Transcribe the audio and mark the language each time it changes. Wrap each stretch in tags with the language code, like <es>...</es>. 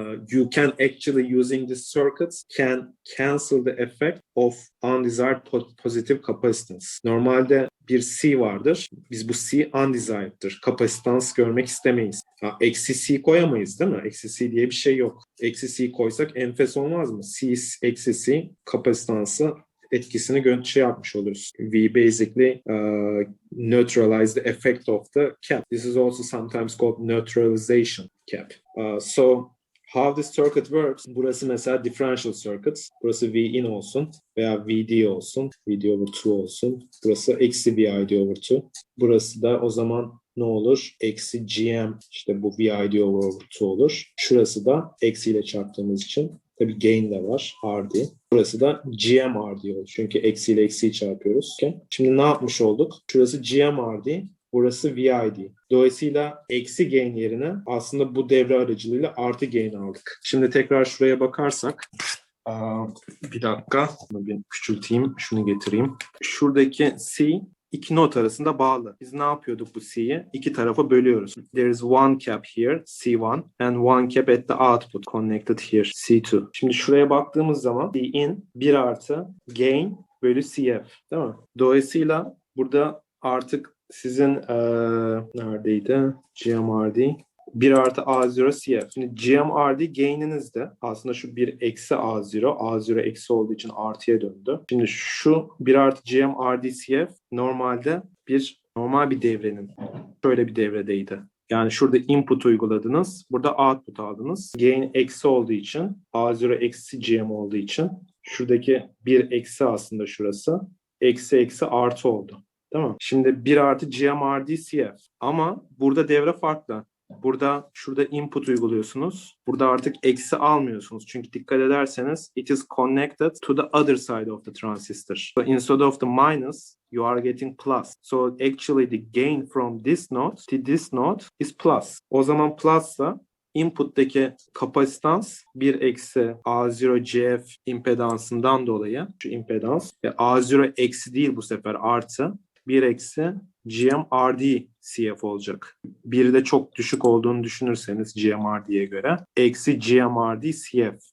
<en>You can actually using this circuit can cancel the effect of undesired positive capacitance.</en> <tr>Normalde bir C vardır. Biz bu C undesired'dır. Kapasitans görmek istemeyiz. Eksi C koyamayız değil mi? Eksi C diye bir şey yok. Eksi C koysak enfes olmaz mı? C eksi C kapasitansı etkisini yapmış oluruz.</tr> <en>We basically neutralize the effect of the cap. This is also sometimes called neutralization cap. So how this circuit works?</en> <tr>Burası mesela differential circuit. Burası V in olsun veya VD olsun. VD over 2 olsun. Burası eksi VID over 2. Burası da o zaman ne olur? Eksi GM, işte bu VID over 2 olur. Şurası da eksiyle çarptığımız için tabii gain de var. RD. Burası da GM RD olur. Çünkü eksiyle eksiyi çarpıyoruz.</tr> <en>Okay.</en> <tr>Şimdi ne yapmış olduk? Şurası GM RD. Burası VID. Dolayısıyla eksi gain yerine aslında bu devre aracılığıyla artı gain aldık. Şimdi tekrar şuraya bakarsak. Bir dakika. Bunu bir küçülteyim. Şunu getireyim. Şuradaki C 2 not arasında bağlı. Biz ne yapıyorduk bu C'yi? 2 tarafa bölüyoruz.</tr> <en>There is one cap here, C1, and one cap at the output connected here, C2.</en> <tr>Şimdi şuraya baktığımız zaman C in 1 artı gain bölü CF. Değil mi? Dolayısıyla burada artık sizin neredeydi? GMRD 1 artı A0 CF. Şimdi GMRD gain'iniz de aslında şu 1 eksi A0. A0 eksi olduğu için artıya döndü. Şimdi şu 1 artı GMRD CF normalde normal bir devrenin şöyle bir devredeydi. Yani şurada input uyguladınız. Burada output aldınız. Gain eksi olduğu için A0 eksi GM olduğu için şuradaki 1 eksi aslında şurası. Eksi artı oldu. Tamam. Şimdi 1 artı GMRD CF. Ama burada devre farklı. Şurada input uyguluyorsunuz. Burada artık eksi almıyorsunuz. Çünkü dikkat ederseniz</tr> <en>it is connected to the other side of the transistor. So instead of the minus, you are getting plus. So actually the gain from this node to this node is plus.</en> <tr>O zaman plus'sa input'taki kapasitans 1 eksi A0 CF impedansından dolayı şu impedans ve A0 eksi değil bu sefer artı 1 eksi GMRD CF olacak. Bir de çok düşük olduğunu düşünürseniz GMRD'ye göre eksi GMRD CF.</tr>